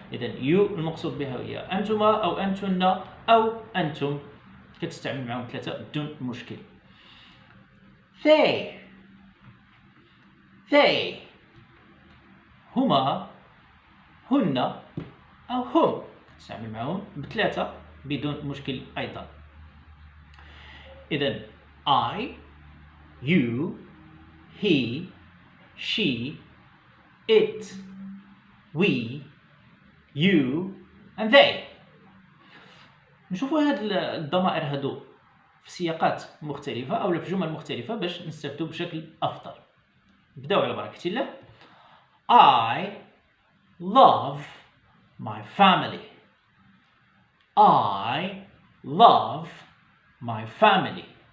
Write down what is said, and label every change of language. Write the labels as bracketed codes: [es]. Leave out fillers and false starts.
[ar] إذا you المقصود بها هي أنتما أو أنتن أو أنتم، كتستعمل معهم ثلاثة بدون مشكل. they هما، هن أو هم، كتستعمل معهم بثلاثة بدون مشكل أيضا. [en] إذا I, you, he, she, it, we, you and they. [ar] نشوفوا هاد الضمائر هادو في سياقات مختلفة أو في جمل مختلفة باش نستفدوا بشكل أفضل. نبداو على بركة الله. [en] I love my family. I love my family.